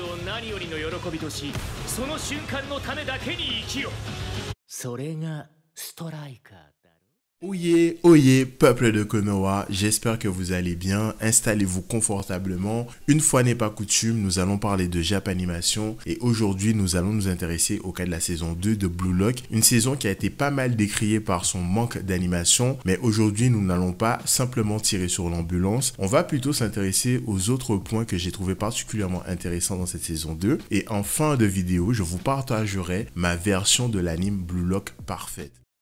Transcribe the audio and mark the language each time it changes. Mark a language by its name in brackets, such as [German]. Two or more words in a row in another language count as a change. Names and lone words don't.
[Japanese] 何よりの喜びとし、その瞬間のためだけに生きよ。それがストライカーだろ。 [French] Oyez, oyez, peuple de Konoha, j'espère que vous allez bien, installez-vous confortablement. Une fois n'est pas coutume, nous allons parler de Japanimation et aujourd'hui nous allons nous intéresser au cas de la saison 2 de Blue Lock, une saison qui a été pas mal décriée par son manque d'animation, mais aujourd'hui nous n'allons pas simplement tirer sur l'ambulance, on va plutôt s'intéresser aux autres points que j'ai trouvé particulièrement intéressants dans cette saison 2 et en fin de vidéo je vous partagerai ma version de l'anime Blue Lock parfaite.